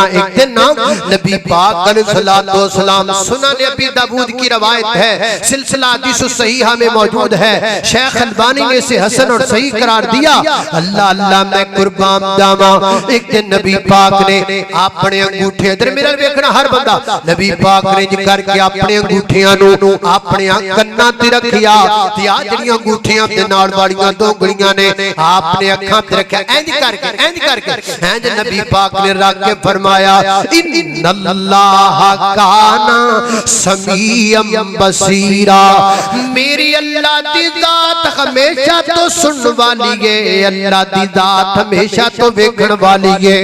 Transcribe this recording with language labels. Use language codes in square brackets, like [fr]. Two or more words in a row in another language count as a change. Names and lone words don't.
[ur] ایک دن نبی پاک [ar] علیہ السلام، [ur] سنن ابی داؤد کی روایت ہے، سلسلہ حدیث صحیحہ میں موجود ہے، شیخ البانی نے اسے حسن اور صحیح قرار دیا۔ [pa] اللہ میں قربان جاواں، ایک دن نبی پاک نے اپنے انگوٹھے، ادھر میرا دیکھنا ہر بندہ، نبی پاک نے کر کے اپنے انگوٹھیاں نو اپنے کناں تے رکھیا، تے آ جڑیاں انگوٹھیاں تے نال والیاں دو گڑیاں نے آپ نے اکھاں تے رکھیا، اینج کر کے اینج نبی پاک نے رکھ کے فرمایا [ar] ان اللہ کان سمیعا بصیرا، [pa] میری اللہ دی ذات ہمیشہ تو سن والی ہے، اللہ دی ذات ہمیشہ تو ویکھن والی ہے۔